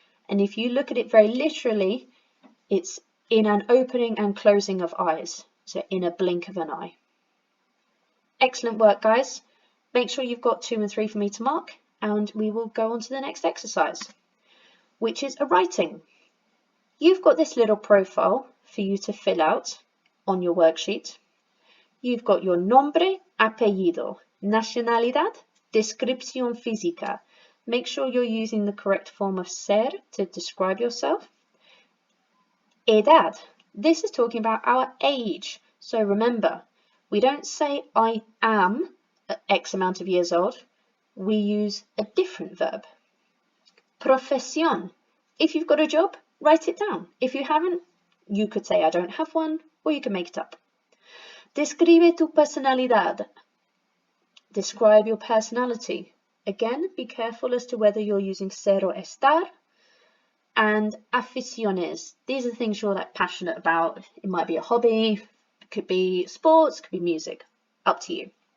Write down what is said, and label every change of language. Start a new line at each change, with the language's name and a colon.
English: And if you look at it very literally, it's in an opening and closing of eyes, so in a blink of an eye. Excellent work, guys. Make sure you've got 2 and 3 for me to mark, and we will go on to the next exercise, which is a writing. You've got this little profile for you to fill out on your worksheet. You've got your
Spanish: nombre, apellido, nacionalidad, descripción física.
English: Make sure you're using the correct form of ser to describe yourself. Edad. This is talking about our age. So remember, we don't say I am X amount of years old. We use a different verb. Profesión. If you've got a job, write it down. If you haven't, you could say I don't have one, or you can make it up.
Spanish: Describe tu personalidad.
English: Describe your personality. Again, be careful as to whether you're using ser or estar. And aficiones. These are things you're passionate about. It might be a hobby, it could be sports, it could be music. Up to you.